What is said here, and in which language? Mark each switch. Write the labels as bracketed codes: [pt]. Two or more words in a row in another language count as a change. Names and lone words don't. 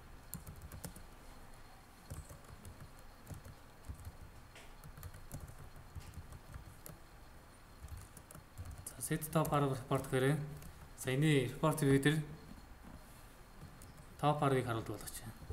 [mn] за [en] set top report [mn] гэрээ саяны [en] report view [mn] дээр top R-ыг харуулдаг болгочих.